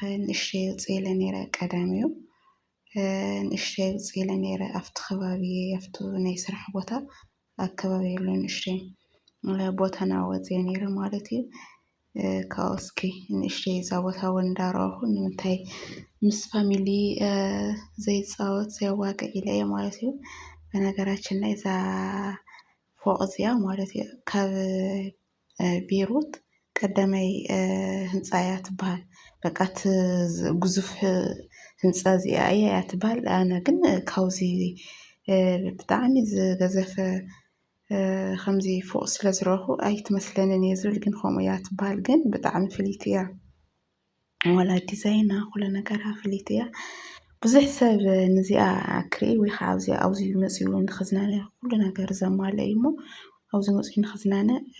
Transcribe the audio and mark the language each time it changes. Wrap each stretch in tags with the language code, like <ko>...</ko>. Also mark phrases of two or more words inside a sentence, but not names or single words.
<ti>ንእሽተይ ውፅእ ኢለ ነይረ ቀዳሚ እዩ ንእሽተይ ውፅእ ኢለ ነይረ ኣብቲ ከባቢ ኣብቲ ናይ ስራሕ ቦታ ኣከባቢ ያለ ንእሽተይ ቦታ ናወፅየ ነይረ ማለት እዩ። ካብኡ እስኪ ንእሽተይ እዛ ቦታ እውን እንዳረአኹ ንምንታይ ምስ ፋሚሊ ዘይፃወት ዘየዋግዕ ኢለ እየ ማለት እዩ።</ti> <am>በነገራችን ላይ</am> <ti>እዛ ፎቅ እዚኣ ማለት እዩ ካብ ቤይሩት ቀዳማይ ህንፃ እያ ትበሃል። በቃ እቲ ግዙፍ ህንፃ እዚኣ እያ ትበሃል። ኣነ ግን ካብዚ ብጣዕሚ ዝገዘፈ ከምዚ ፎቅ ስለ ዝረአኹ ኣይትመስለንን እየ ዝብል ግን ከምኡ እያ ትበሃል። ግን ብጣዕሚ ፍልይቲ እያ ዋላ ዲዛይና ኩሉ ነገራ ፍልይቲ እያ። ብዙሕ ሰብ ነዚኣ ክርኢ ወይ ከዓ ኣብዚ መፅኡ ንክዝናነ ኩሉ ነገር ዘማልአ እዩ እሞ ኣብዚ መፅኡ ንክዝናነ</ti>